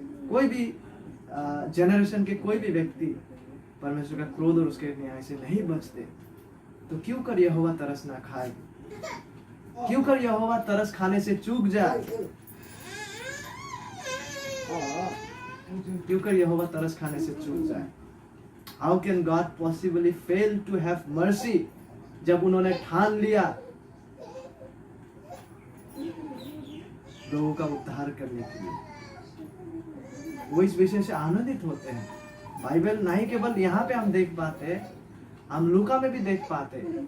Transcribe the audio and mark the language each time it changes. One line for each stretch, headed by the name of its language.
Hindi: कोई भी जनरेशन के कोई भी व्यक्ति परमेश्वर का क्रोध और उसके न्याय से नहीं बचते। तो क्यों कर यहोवा तरस ना खाए। क्यों कर यहोवा तरस खाने से चूक जाए। क्यों कर यहोवा तरस खाने से चूक जाए।
English: How can God possibly fail to have mercy?
Hindi: जब उन्होंने ठान लिया लोगों का उद्धार करने के लिए, वो इस विषय से आनंदित होते हैं। बाइबल नहीं केवल यहाँ पे हम देख पाते, हम लूका में भी देख पाते।